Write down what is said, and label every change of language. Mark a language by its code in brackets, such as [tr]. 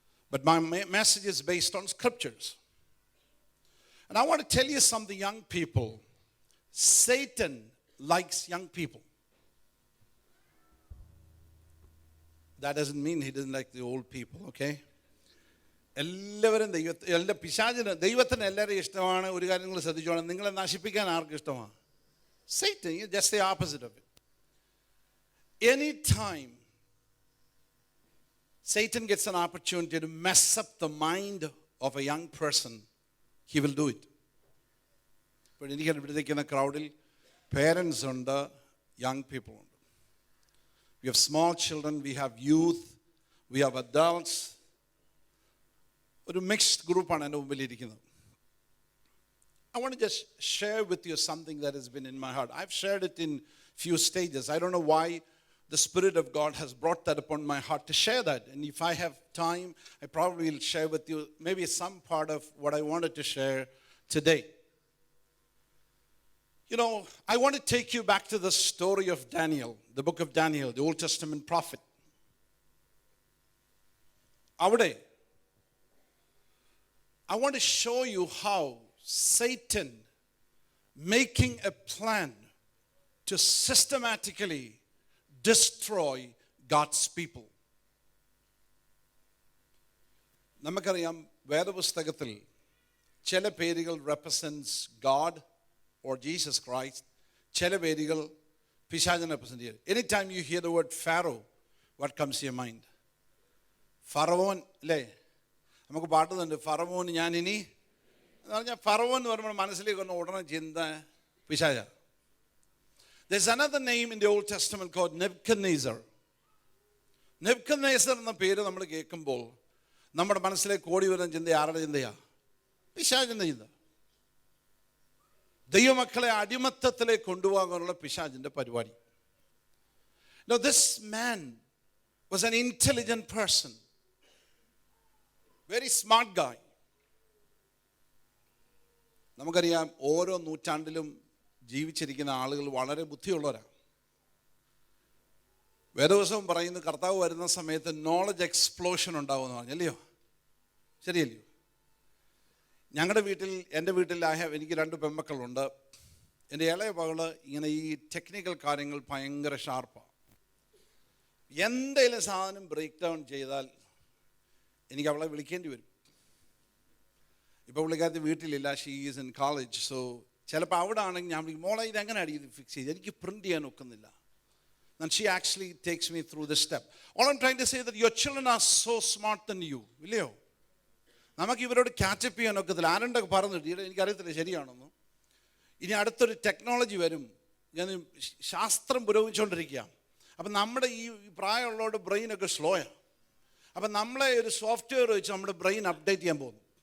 [en] But my message is based on scriptures. And I want to tell you something, young people. Satan likes young people. That doesn't mean he doesn't like the old people, okay? [ml] എല്ലാവരും എല്ലാ പിശാചിന് ദൈവത്തിന് എല്ലാവരെയും ഇഷ്ടമാണ്. ഒരു കാര്യം നിങ്ങൾ ശ്രദ്ധിച്ചോണം, നിങ്ങളെ നശിപ്പിക്കാൻ ആർക്കും ഇഷ്ടമാണ്? [en] Satan, just the opposite of it. Anytime Satan gets an opportunity to mess up the mind of a young person, he will do it. [ml] ഇപ്പോൾ എനിക്ക് ഇവിടേക്കുന്ന ക്രൗഡിൽ പേരൻസ് ഉണ്ട്, യങ് പീപ്പിൾ ഉണ്ട്. [en] We have small children, we have youth, we have adults. [ml] ഒരു mixed ഗ്രൂപ്പാണ് എൻ്റെ മുമ്പിലിരിക്കുന്നത്. [en] I want to just share with you something that has been in my heart. I've shared it in few stages. I don't know why the Spirit of God has brought that upon my heart to share that. And if I have time, I probably will share with you maybe some part of what I wanted to share today. You know, I want to take you back to the story of Daniel, the book of Daniel, the Old Testament prophet. Avade, I want to show you how Satan making a plan to systematically destroy God's people. [ml] നമുക്കറിയാം വേദപുസ്തകത്തിൽ ചില പേരുകൾ [en] represents God or Jesus Christ, [ml] ചില പേരുകൾ പിശാചിനെ represent ചെയ്യും. [en] Anytime you hear the word Pharaoh, what comes to your mind? [ml] ഫറവോൻ അല്ലേ? നമുക്ക് പാട്ടുന്നുണ്ട്, ഫറവോൻ ഞാൻ ഇനി എന്ന് പറഞ്ഞാൽ ഫറവോൻ എന്ന് പറയുമ്പോൾ മനസ്സിലേക്ക് വന്ന ഉടനെ ചിന്ത പിശാച. [en] There's another name in the Old Testament called Nebuchadnezzar. [ml] Nebuchadnezzar എന്ന പേര് നമ്മൾ കേൾക്കുമ്പോൾ നമ്മുടെ മനസ്സിലേക്ക് ഓടി വരുന്ന ചിന്ത ആരുടെ ചിന്തയാ? പിശാചിൻ്റെ ചിന്ത. ദൈവമക്കളെ അടിമത്തത്തിലേക്ക് കൊണ്ടുപോകാനുള്ള പിശാചിൻ്റെ പരിപാടി. [en] Now this man was an intelligent person, very smart guy. [ml] നമുക്കറിയാം ഓരോ നൂറ്റാണ്ടിലും ജീവിച്ചിരിക്കുന്ന ആളുകൾ വളരെ ബുദ്ധിയുള്ളവരാണ്. വേദവസവും പറയുന്നത് കർത്താവ് വരുന്ന സമയത്ത് നോളജ് എക്സ്പ്ലോഷൻ ഉണ്ടാവുമെന്ന് പറഞ്ഞല്ലയോ? ശരിയല്ലയോ? ഞങ്ങളുടെ വീട്ടിൽ, എൻ്റെ വീട്ടിൽ എനിക്ക് 2 പെൺമക്കളുണ്ട്. എൻ്റെ ഇളയ മകള് ഇങ്ങനെ ഈ ടെക്നിക്കൽ കാര്യങ്ങൾ ഭയങ്കര ഷാർപ്പാണ്. എന്തെങ്കിലും സാധനം ബ്രേക്ക് ഡൗൺ ചെയ്താൽ എനിക്ക് അവളെ വിളിക്കേണ്ടി വരും. ഇപ്പോൾ പുള്ളിക്കാരത്തി വീട്ടിലില്ല, [en] She is in college. [ml] So ചിലപ്പോൾ അവിടെ ആണെങ്കിൽ ഞാൻ വിളിക്കും, മോളെ ഇതെങ്ങനെയാണ് ഇത് ഫിക്സ് ചെയ്ത്, എനിക്ക് പ്രിൻറ്റ് ചെയ്യാൻ ഒക്കുന്നില്ല. [en] And she actually takes me through this step. All I'm trying to say that your children are so smart than you. [ml] ഇല്ലയോ? നമുക്ക് ഇവരോട് ക്യാച്ചപ്പ് ചെയ്യാൻ ഒക്കത്തില്ല. ആരുണ്ടൊക്കെ പറഞ്ഞിട്ട് എനിക്കറിയത്തില്ല ശരിയാണെന്ന്. ഇനി അടുത്തൊരു ടെക്നോളജി വരും. ഞാൻ ശാസ്ത്രം പുരോഗമിച്ചുകൊണ്ടിരിക്കുക. അപ്പം നമ്മുടെ ഈ പ്രായമുള്ളവരുടെ ബ്രെയിനൊക്കെ സ്ലോയാണ്. അപ്പം നമ്മളെ ഒരു സോഫ്റ്റ്വെയർ വെച്ച് നമ്മുടെ ബ്രെയിൻ അപ്ഡേറ്റ് ചെയ്യാൻ പോകുന്നു.